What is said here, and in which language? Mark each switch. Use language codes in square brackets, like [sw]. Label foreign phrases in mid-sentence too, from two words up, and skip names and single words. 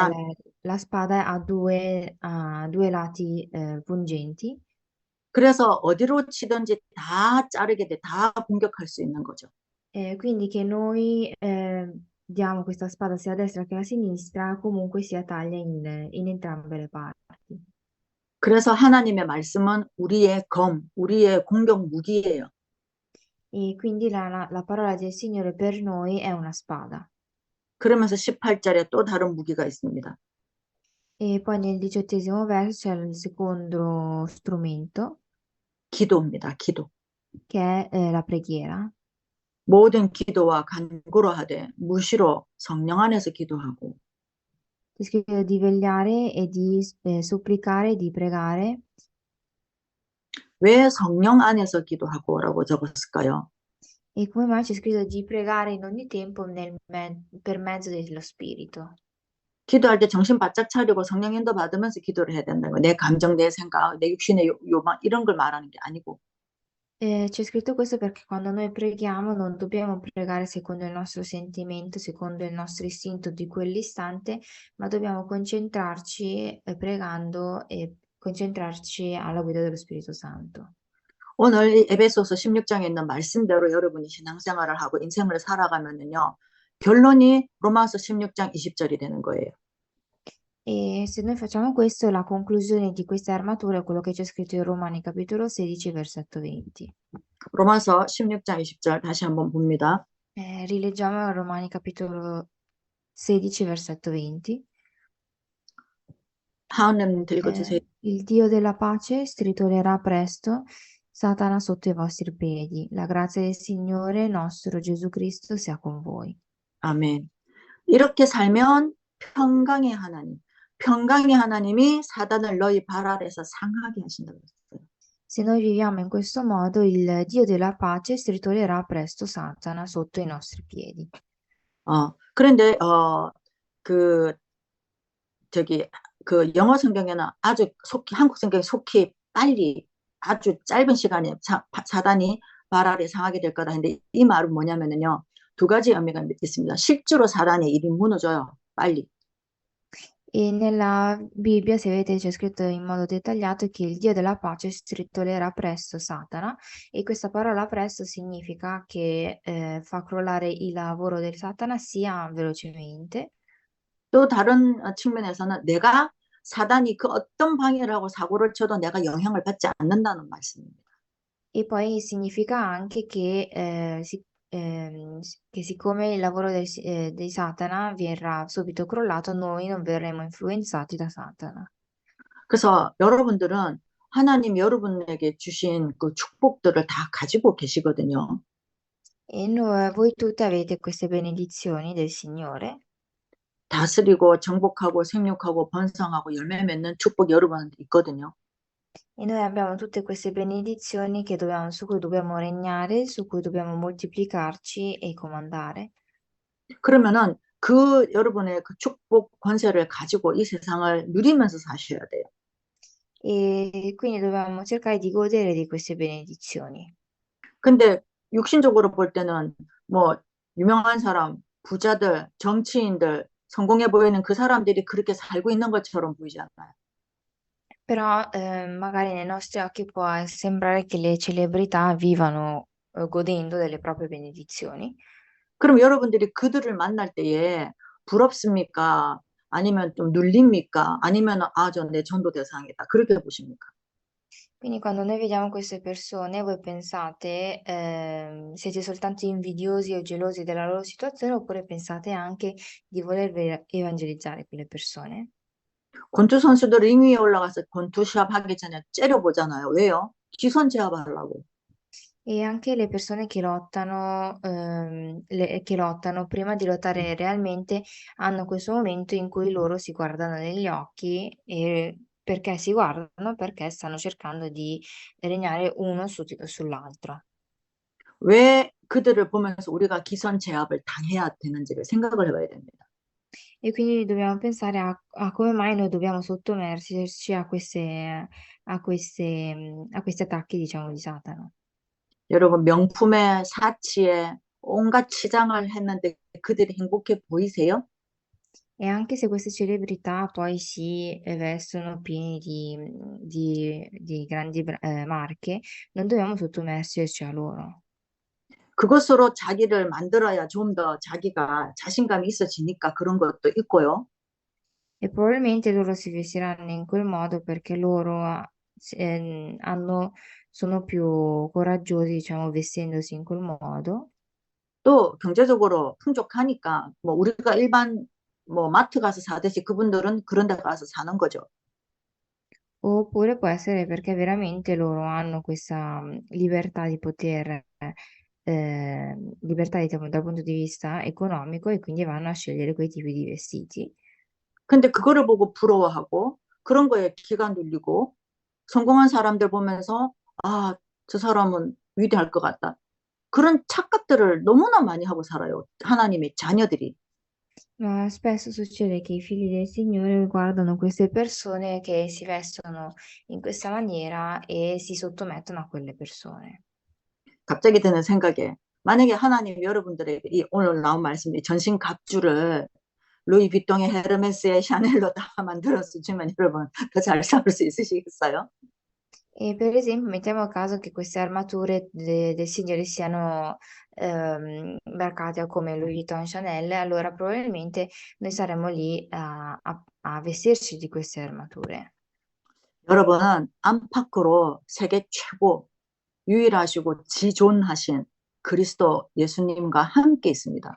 [it] 라, la- la spada ha due lati pungenti. [ko] 그래서 어디로 치든지 다 자르게 돼, 다 공격할 수 있는 거죠. [it] Quindi che noi diamo questa spada sia a destra che a sinistra, comunque sia taglia in entrambe le parti. [ko] 그래서 하나님의 말씀은 우리의 검, 우리의 공격 무기예요. [it] E quindi la parola del Signore per noi è una spada. [ko] 그러면서 18절에 또 다른 무기가 있습니다. [it] E poi nel 18° verso c'è il secondo strumento, [ko] 기도입니다. 기도. [it] che è la preghiera. [ko] 모든 기도와 간구로 하되 무시로 성령 안에서 기도하고 [it] C'è scritto di vegliare e di supplicare, di pregare. [ko] 왜 성령 안에서 기도하고라고 적었을까요? [it] E come mai c'è scritto di pregare in ogni tempo per mezzo dello Spirito? [ko] 기도할 때 정신 바짝 차리고 성령 인도 받으면서 기도를 해야 된다는 거예요. 내 감정, 내 생각, 내 육신의 요망 이런 걸 말하는 게 아니고 [it] C'è scritto questo perché quando noi preghiamo non dobbiamo pregare secondo il nostro sentimento, secondo il nostro istinto di quell'istante, ma dobbiamo concentrarci pregando e concentrarci alla guida dello Spirito Santo. [ko] 오늘 이 에베소서 16장에 있는 말씀대로 여러분이 신앙생활을 하고 인생을 살아가면은요. 결론이 로마서 16장 20절이 되는 거예요. [it] E se noi facciamo questo, la conclusione di questa armatura è quello che c'è scritto in Romani capitolo 16, versetto 20. [ko] 로마서 16장 20절 다시 한번 봅니다. [it] Rileggiamo Romani capitolo 16, versetto 20. [ko] 하은님 읽어주세요. [it] Il Dio della pace stritolerà presto Satana sotto i vostri piedi. La grazia del Signore nostro Gesù Cristo sia con voi. [ko] 아멘. 이렇게 살면 평강의 하나님, 평강의 하나님이 사단을 너희 발 아래서 상하게 하신다고 했어요. [it] Se noi viviamo in questo modo, il Dio della pace stritolerà presto Satana sotto i nostri piedi. [ko] 그런데 그 저기 그 영어 성경에는 아주 속히 한국 성경에 속히 빨리 아주 짧은 시간에 사단이 발 아래 상하게 될 거다 했는데 이 말은 뭐냐면은요. 두 가지 의미가 있습니다. 실제로 사단의 일이 무너져요. 빨리. [it] E nella Bibbia, se vedete, c'è scritto in modo dettagliato che il Dio della pace stritolerà presto Satana, e questa parola presto significa che fa crollare il lavoro del Satana sia velocemente. [ko] 또 다른 측면에서는 내가 사단이 그 어떤 방해를 하고 사고를 쳐도 내가 영향을 받지 않는다는 말씀입니다. [it] E poi significa anche che siccome il lavoro di Satana verrà subito crollato, noi non verremo influenzati da Satana. [ko] 그래서 여러분들은 하나님 여러분에게 주신 그 축복들을 다 가지고 계시거든요. [it] Voi tutti avete queste benedizioni del Signore [ko] 다스리고 정복하고 생육하고 번성하고 열매 맺는 축복 여러분한테 있거든요. [it] e noi abbiamo tutte queste benedizioni su cui dobbiamo regnare, su cui dobbiamo moltiplicarci e comandare. [ko] 그러면은 그 여러분의 그 축복 권세를 가지고 이 세상을 누리면서 사셔야 돼요. [it] E quindi dobbiamo cercare di godere di queste benedizioni. [ko] 근데 육신적으로 볼 때는 뭐 유명한 사람, 부자들, 정치인들, 성공해 보이는 그 사람들이 그렇게 살고 있는 것처럼 보이지 않나요? [it] Però magari nei nostri occhi può sembrare che le celebrità vivano godendo delle proprie benedizioni. [ko] 그럼 여러분들이 그들을 만날 때에 부럽습니까? 아니면 좀 눌립니까? 아니면 아, 저 내 전도 대상이다. 그렇게 보십니까? [it] Quindi quando noi vediamo queste persone, voi pensate, siete soltanto invidiosi o gelosi della loro situazione oppure pensate anche di voler evangelizzare quelle persone? [ko] 권투 선수들 링 위에 올라가서 권투 시합 하기 전에 째려보잖아요. 왜요? 기선 제압하려고. [it] E anche le persone che lottano prima di lottare realmente hanno questo momento in cui loro si guardano negli occhi e perché si guardano? Perché stanno cercando di regnare uno sull'altro. [ko] 왜 그들을 보면서 우리가 기선 제압을 당해야 되는지를 생각을 해봐야 됩니다. [it] E quindi dobbiamo pensare a come mai noi dobbiamo sottomergerci a questi attacchi, diciamo, di Satana. [ko] 여러분 명품에 사치에 온갖 치장을 했는데 그들이 행복해 보이세요? [it] E anche se queste celebrità poi si vestono pieni di grandi marche, non dobbiamo sottometterci a loro. [ko] 그것으로 자기를 만들어야 좀 더 자기가 자신감이 있어지니까 그런 것도 있고요. [it] E probabilmente loro si vestiranno in quel modo perché sono più coraggiosi, diciamo, vestendosi in quel modo. [ko] 또 경제적으로 풍족하니까 뭐 우리가 일반 뭐 마트 가서 사듯이 그분들은 그런 데 가서 사는 거죠. [it] Oppure può essere perché veramente loro hanno questa libertà diciamo, dal punto di vista economico e quindi vanno a scegliere quei tipi di vestiti. [ko] 근데 그거를 보고 부러워하고 그런 거에 기가 눌리고 성공한 사람들 보면서 아, 저 사람은 위대할 것 같다. 그런 착각들을 너무나 많이 하고 살아요. 하나님의 자녀들이. [it] Ma spesso succede che i figli del Signore guardano queste persone che si vestono in questa maniera e si sottomettono a quelle persone. [ko] 갑자기 드는 생각에 만약에 하나님 여러분들에게 이 오늘 나온 말씀 이 전신 갑주를 루이비통의 헤르메스의 샤넬로 다 만들어서 주면 여러분 더 잘 싸울 수 있으시겠어요? [it] E per esempio, mettiamo caso che queste armature del Signore siano marcate come Louis Vuitton Chanel, allora probabilmente noi saremmo lì a vestirci di queste armature. [ko] 여러분은 안팎으로 세계 최고 유일하시고 지존하신 그리스도 예수님과 함께 있습니다.